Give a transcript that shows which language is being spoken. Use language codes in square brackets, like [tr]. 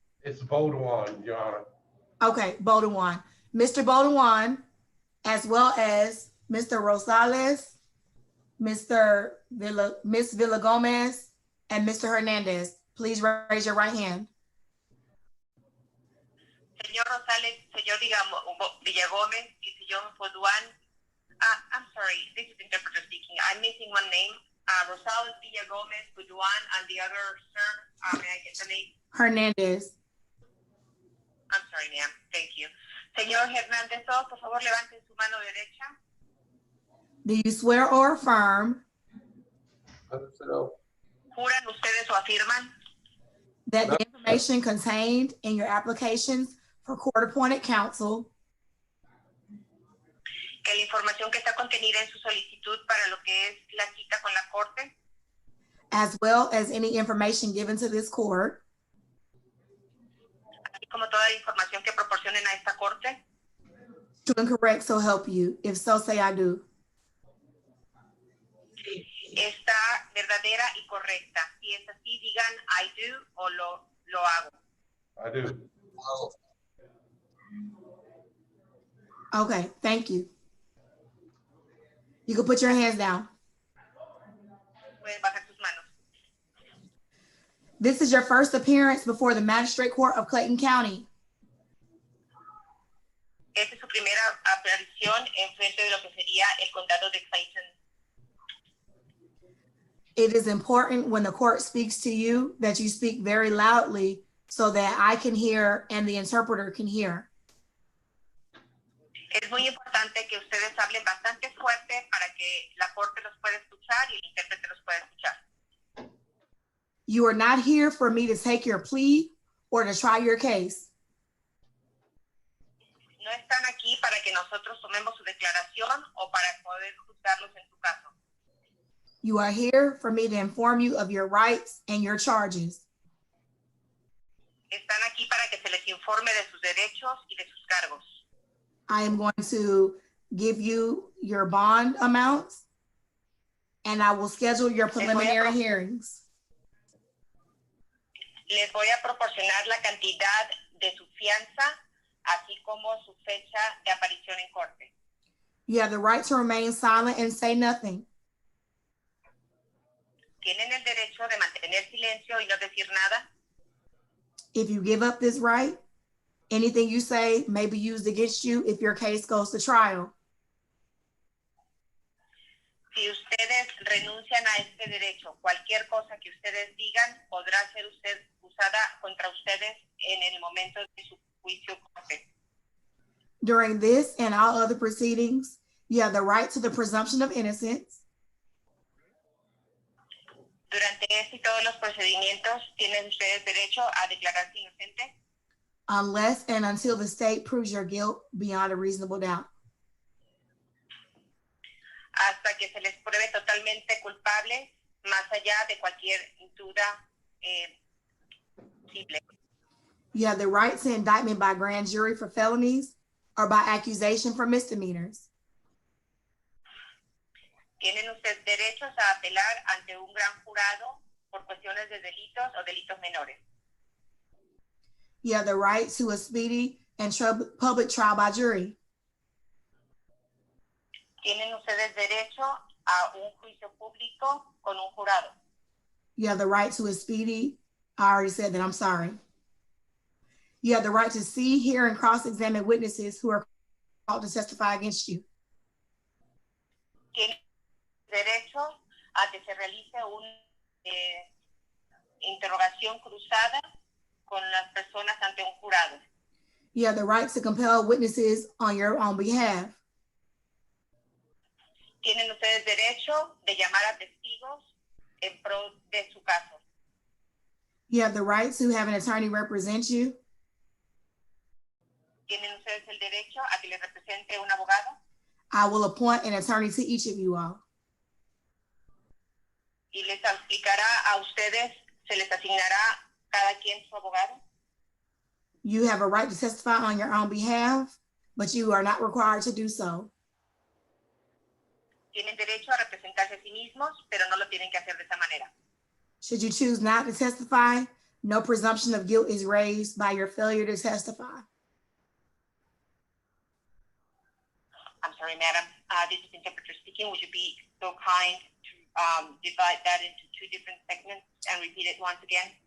[en] It's Baudouin, Your Honor. Okay, Baudouin. Mr. Baudouin, as well as Mr. Rosales, Miss Villagomez, and Mr. Hernandez. Please raise your right hand. [es] Señor Rosales, señor Villagomez, y señor Baudouin. [en] I'm sorry, this is interpreter speaking. I'm missing one name. Rosales, Villagomez, Baudouin, and the other sir, may I get the name? Hernandez. I'm sorry, ma'am. Thank you. [es] Señor Hernández, por favor, levante su mano derecha. [en] Do you swear or affirm [es] ¿Juran ustedes o afirman [en] that the information contained in your applications for court-appointed counsel, [es] que la información que está contenida en su solicitud para lo que es la cita con la corte, [en] as well as any information given to this court, [es] así como toda la información que proporcionen a esta corte, [en] true and correct, so help you? If so, say I do. [es] está verdadera y correcta? Si es así, digan [en] I do [es] o lo hago. [en] I do. Okay, thank you. You can put your hands down. [es] Pueden bajar sus manos. [en] This is your first appearance before the Magistrate Court of Clayton County. [es] Esta es su primera aparición en frente de lo que sería el condado de Clayton. [en] It is important when the court speaks to you that you speak very loudly so that I can hear and the interpreter can hear. [es] Es muy importante que ustedes hablen bastante fuerte para que la corte los pueda escuchar y el intérprete los pueda escuchar. [en] You are not here for me to take your plea or to try your case. [es] No están aquí para que nosotros tomemos su declaración o para poder juzgarlos en su caso. [en] You are here for me to inform you of your rights and your charges. [es] Están aquí para que se les informe de sus derechos y de sus cargos. [en] I am going to give you your bond amounts and I will schedule your preliminary hearings. [es] Les voy a proporcionar la cantidad de su fianza, así como su fecha de aparición en corte. [en] You have the right to remain silent and say nothing. [es] Tienen el derecho de mantener silencio y no decir nada. [en] If you give up this right, anything you say may be used against you if your case goes to trial. [es] Si ustedes renuncian a este derecho, cualquier cosa que ustedes digan podrá ser usada contra ustedes en el momento de su juicio corte. [en] During this and all other proceedings, you have the right to the presumption of innocence. [es] Durante este y todos los procedimientos tienen ustedes derecho a declararse inocente. [en] Unless and until the state proves your guilt beyond a reasonable doubt. [es] Hasta que se les pruebe totalmente culpable, más allá de cualquier duda posible. [en] You have the right to indictment by grand jury for felonies or by accusation for misdemeanors. [es] Tienen ustedes derechos a apelar ante un gran jurado por cuestiones de delitos o delitos menores. [en] You have the right to a speedy and public trial by jury. [es] Tienen ustedes derecho a un juicio público con un jurado. [en] You have the right to a speedy, I already said that, I'm sorry. You have the right to see, hear, and cross-examine witnesses who are called to testify against you. [es] Tienen derecho a que se realice una interrogación cruzada con las personas ante un jurado. [en] You have the right to compel witnesses on your own behalf. [es] Tienen ustedes derecho de llamar a testigos en pro de su caso. [en] You have the right to have an attorney represent you. [es] ¿Tienen ustedes el derecho a que les represente un abogado? [en] I will appoint an attorney to each of you all. [es] Y les explicará a ustedes, se les asignará cada quien su abogado. [en] You have a right to testify on your own behalf, but you are not required to do so. [es] Tienen derecho a representarse a sí mismos, pero no lo tienen que hacer de esa manera. [en] Should you choose not to testify, no presumption of guilt is raised by your failure to testify. I'm sorry, madam. This is interpreter speaking. Would you be so kind to divide that into two different segments and repeat it once again?